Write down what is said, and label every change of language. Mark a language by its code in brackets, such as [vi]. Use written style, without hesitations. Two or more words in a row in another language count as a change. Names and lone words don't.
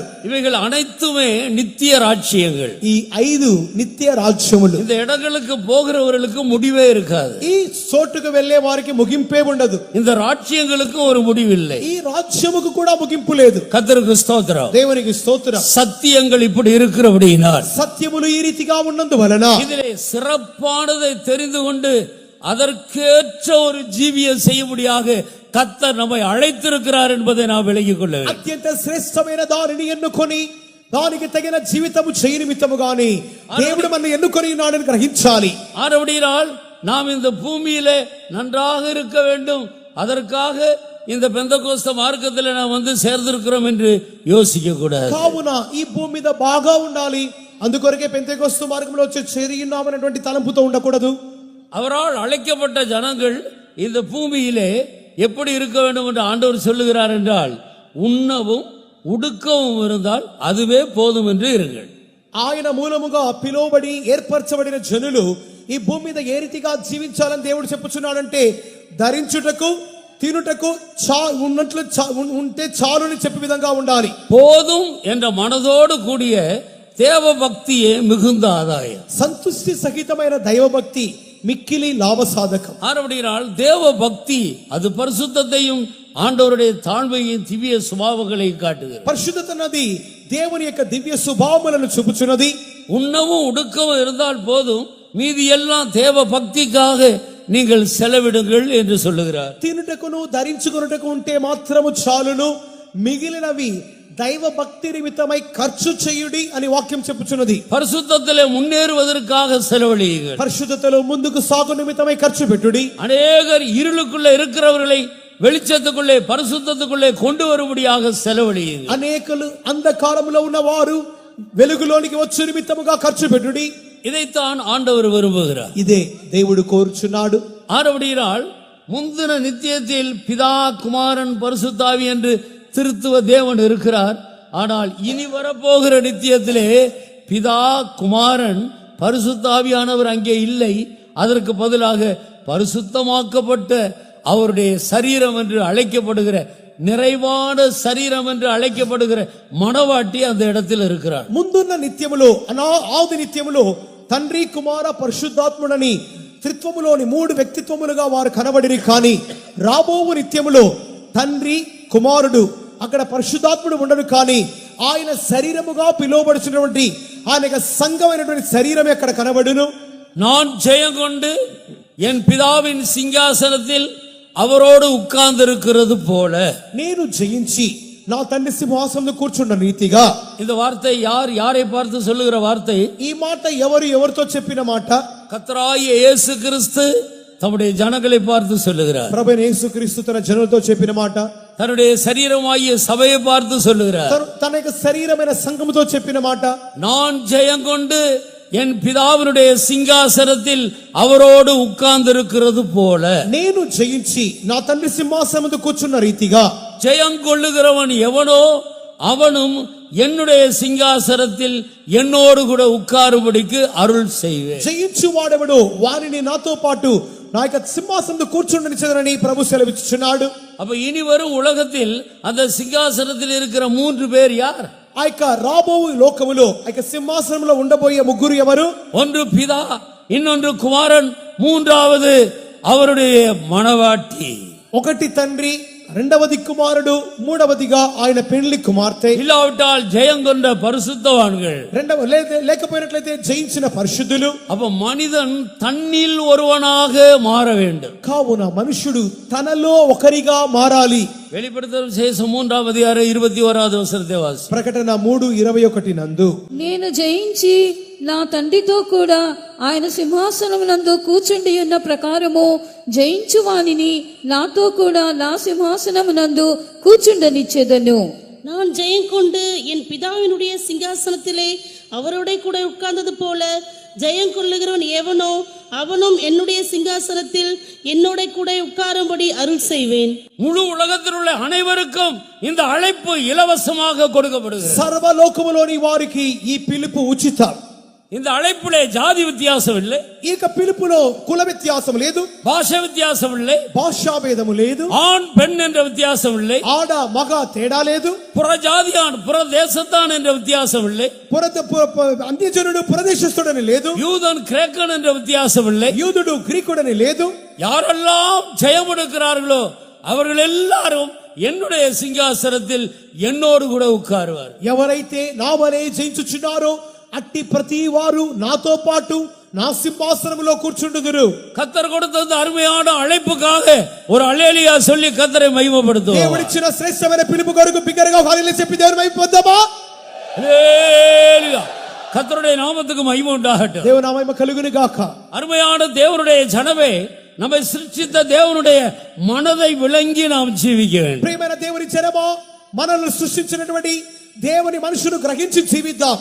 [ta] இவைகள் அனைத்துமே நித்திய ராஜ்யங்கள். [te] ఈ 5 నిత్య రాజ్యములు. [ta] இந்த இடங்களுக்கு போகிறவர்களுக்கு முடிவே இருக்காது. [te] ఈ చోటుకు వెళ్ళే వారికి ముగింపే ఉండదు. [ta] இந்த ராஜ்யங்களுக்கு ஒரு முடிவில்லை. [te] ఈ రాజ్యముకు కూడా ముగింపు లేదు. [ta] கர்த்தருக்கு ஸ்தோத்திரம். [te] దేవునికి స్తోత్రం. [ta] சத்தியங்கள் இப்படி இருக்கிறபடியினால், [te] సత్యములు ఈ రీతిగా ఉన్నందువలన [ta] இதிலே சிறப்பானதை தெரிந்து கொண்டு அதற்கேற்ற ஒரு ஜீவியம் செய்யும்படியாக கர்த்தர் நம்மை அழைத்திருக்கிறார் என்பதை நாம் விளங்கிக் கொள்ள வேண்டும். [te] అత్యంత శ్రేష్టమైన దానిని ఎన్నుకొని దానికి తగిన జీవితము చేయ నిమిత్తముగాని దేవుడు మనల్ని ఎన్నుకొని ఉన్నాడని గ్రహించాలి. [ta] ஆனபடியால் நாம் இந்த பூமியிலே நன்றாக இருக்க வேண்டும், அதற்காக இந்த பெந்தகோஸ்த மார்க்கத்தில் நாம் வந்து சேர்ந்திருக்கிறோம் என்று யோசிக்க கூடாது. [te] కావున ఈ భూమి మీద బాగా ఉండాలి, అందుకొరకే పెంతెకోస్తు మార్గంలో వచ్చి చేరి ఉన్నామనేటువంటి తలంపుతో ఉండకూడదు. [ta] அவரால் அழைக்கப்பட்ட ஜனங்கள் இந்த பூமியிலே எப்படி இருக்க வேண்டும் என்று ஆண்டவர் சொல்லுகிறார் என்றால், உண்ணவும் உடுக்கவும் இருந்தால் அதுவே போதும் என்று இருங்கள். [te] ఆయన మూలముగా పిలువబడి ఏర్పరచబడిన జనులు ఈ భూమి మీద ఏ రీతిగా జీవించాలని దేవుడు చెప్పుచున్నాడంటే, ధరించుటకు తినుటకు ఉన్నట్లు ఉంటే చాలుని చెప్పే విధంగా ఉండాలి. [ta] போதும் என்ற மனதோடு கூடிய தேவ பக்தியே மிகுந்த ஆதாயம். [te] సంతుష్టి సహితమైన దైవభక్తి మిక్కిలి లాభసాధకం. [ta] ஆனபடியால் தேவ பக்தி அது பரிசுத்தத்தையும் ஆண்டவருடைய தாழ்மையின் திவ்ய சுபாவங்களை காட்டுகிறது. [te] పరిశుద్ధత అన్నది దేవుని యొక్క దివ్య స్వభావములను చూపుచున్నది. [ta] உண்ணவும் உடுக்கவும் இருந்தால் போதும், மீதி எல்லாம் தேவ பக்திக்காக நீங்கள் செலவிடுங்கள் என்று சொல்லுகிறார். [te] తినుటకును ధరించుకొనుటకు ఉంటే మాత్రము చాలును, మిగిలినవి దైవ భక్తి నిమిత్తమై ఖర్చు చేయుడి అని వాక్యం చెప్పుచున్నది. [ta] பரிசுத்தத்திலே முன்னேறுவதற்காக செலவழியுங்கள். [te] పరిశుద్ధతలో ముందుకు సాగు నిమిత్తమై ఖర్చు పెట్టుడి. [ta] அநேகர் இருளுக்குள்ளே இருக்கிறவர்களை வெளிச்சத்துக்குள்ளே பரிசுத்தத்துக்குள்ளே கொண்டு வரும்படியாக செலவழியுங்கள். [te] అనేకులు అంధకారములో ఉన్నవారు వెలుగులోనికి వచ్చు నిమిత్తముగా ఖర్చు పెట్టుడి. [ta] இதைத்தான் ஆண்டவர் விரும்புகிறார். [te] ఇదే దేవుడు కోరుచున్నాడు. [ta] ஆனபடியால் முந்தின நித்தியத்தில் பிதா குமாரன் பரிசுத்தாவி என்று திருத்துவ தேவன் இருக்கிறார். ஆனால் இனி வரப்போகிற நித்தியத்திலே பிதா குமாரன் பரிசுத்தாவியானவர் அங்கே இல்லை. அதற்கு பதிலாக பரிசுத்தமாக்கப்பட்ட அவருடைய சரீரம் என்று அழைக்கப்படுகிற, நிறைவான சரீரம் என்று அழைக்கப்படுகிற மணவாட்டி அந்த இடத்தில் இருக்கிறார். [te] ముందున్న నిత్యములో ఆది నిత్యములో తండ్రి కుమార పరిశుద్ధాత్ముడని త్రిత్వములోని 3 వ్యక్తిత్వములుగా వారు కనబడిరి. కానీ రాబోవు నిత్యములో తండ్రి కుమారుడు అక్కడ పరిశుద్ధాత్ముడు ఉండడు. కానీ ఆయన శరీరముగా పిలువబడుచున్నటువంటి ఆయన యొక్క సంఘమైనటువంటి శరీరమే అక్కడ కనబడును. [ta] நான் ஜெயம் கொண்டு என் பிதாவின் சிங்காசனத்தில் அவரோடு உட்கார்ந்திருக்கிறது போல, [te] నేను జయించి నా తండ్రి సింహాసనంలో కూర్చున్న రీతిగా. [ta] இந்த வார்த்தை யாரை பார்த்து சொல்லுகிற வார்த்தை? [te] ఈ మాట ఎవరితో చెప్పిన మాట? [ta] கர்த்தராகிய இயேசு கிறிஸ்து தம்முடைய ஜனங்களை பார்த்து சொல்லுகிறார். [te] ప్రభువైన యేసుక్రీస్తు తన జనులతో చెప్పిన మాట. [ta] தன்னுடைய சரீரமாகிய சபையை பார்த்து சொல்லுகிறார். [te] తన యొక్క శరీరమైన సంఘముతో చెప్పిన మాట. [ta] நான் ஜெயம் கொண்டு என் பிதாவினுடைய சிங்காசனத்தில் அவரோடு உட்கார்ந்திருக்கிறது போல, [te] నేను జయించి నా తండ్రి సింహాసనం ముందు కూర్చున్న రీతిగా. [ta] ஜெயம் கொள்ளுகிறவன் எவனோ அவனும் என்னுடைய சிங்காசனத்தில் என்னோடு கூட உட்காரும்படிக்கு அருள் செய்வேன். [te] జయించు వాడెవడో వారిని నాతో పాటు నా యొక్క సింహాసనం కూర్చుండనిచ్చదనని ప్రభు సెలవిచ్చుచున్నాడు. [ta] அப்ப இனி வரும் உலகத்தில் அந்த சிங்காசனத்தில் இருக்கிற 3 பேர் யார்? [te] ఆ యొక్క రాబోవు లోకములో ఆ యొక్క సింహాసనంలో ఉండబోయే 3 ఎవరు? [ta] ஒன்று பிதா, இன்னொன்று குமாரன், மூன்றாவது அவருடைய மணவாட்டி. [te] ఒకటి తండ్రి, రెండవది కుమారుడు, మూడవదిగా ఆయన పెళ్లి కుమార్తె. [ta] இல்லாவிட்டால் ஜெயம் கொண்ட பரிசுத்தவான்கள், [te] లేకపోయినట్లయితే జయించిన పరిశుద్ధులు. [ta] அப்ப மனிதன் தன்னில் ஒருவனாக மாற வேண்டும். [te] కావున మనుషుడు తనలో ఒకరిగా మారాలి. [ta] வெளிப்படுத்தல் விசேஷம் 3ஆம் அதிகாரம் 21வது வசனத்தை வாசி. [te] ప్రకటన 3:21 నందు, నేను జయించి నా తండ్రితో కూడా ఆయన సింహాసనమునందు కూర్చుండి ఉన్న ప్రకారము జయించు వానిని నాతో కూడా నా సింహాసనమునందు కూర్చుండనిచ్చేదను. [ta] நான் ஜெயம் கொண்டு என் பிதாவினுடைய சிங்காசனத்திலே அவரோட கூட உட்கார்ந்தது போல ஜெயம் கொள்ளுகிறவன் எவனோ அவனும் என்னுடைய சிங்காசனத்தில் என்னோட கூட உட்காரும்படி அருள் செய்வேன். முழு உலகத்தில் உள்ள அனைவருக்கும் இந்த அழைப்பு இலவசமாக கொடுக்கப்படுகிறது. [te] సర్వలోకములోని వారికి ఈ పిలుపు ఉచితం. [ta] இந்த அழைப்பிலே ஜாதி வித்தியாசம் இல்லை, [te] ఈ యొక్క పిలుపులో కుల వ్యత్యాసం లేదు, [ta] பாஷை வித்தியாசம் இல்லை, [te] భాషా భేదము లేదు, [ta] ஆண் பெண் என்ற வித்தியாசம் இல்லை, [te] ఆడ మగ తేడా లేదు, [ta] புற ஜாதியான் புற தேசத்தான் என்ற வித்தியாசம் இல்லை, [te] అన్యజనుడు ప్రదేశస్థుడని లేదు, [ta] யூதன் கிரேக்கன் என்ற வித்தியாசம் இல்லை. [te] యూదుడు గ్రీకుడని లేదు. [ta] யாரெல்லாம் ஜெயம் எடுக்கிறார்களோ அவர்கள் எல்லாரும் என்னுடைய சிங்காசனத்தில் என்னோடு கூட உட்காருவார். [te] ఎవరైతే నా వలె జయించుచున్నారో అట్టి ప్రతి వారు నాతో పాటు నా సింహాసనములో కూర్చుండుదురు. [ta] கர்த்தர் கொடுத்த இந்த அருமையான அழைப்புக்காக ஒரு அல்லேலூயா சொல்லி கர்த்தரை மகிமைப்படுத்துவோம். [te] దేవుడిచ్చిన శ్రేష్టమైన పిలుపు కొరకు బిగ్గరగా హల్లెలూయా చెప్పి దేవుని మహిమపొందామా? [ta] அல்லேலூயா. கர்த்தருடைய நாமத்துக்கு மகிமை உண்டாகட்டும். [te] దేవుని నామము కలుగును గాక. [ta] அருமையான தேவனுடைய ஜனமே, நம்மை சிருஷ்டித்த தேவனுடைய மனதை விளங்கி நாம் ஜீவிக்க வேண்டும். [te] ప్రియమైన దేవుని జనమా, మనల్ని సృష్టించినటువంటి దేవుని మనసును గ్రహించి జీవిద్దాం.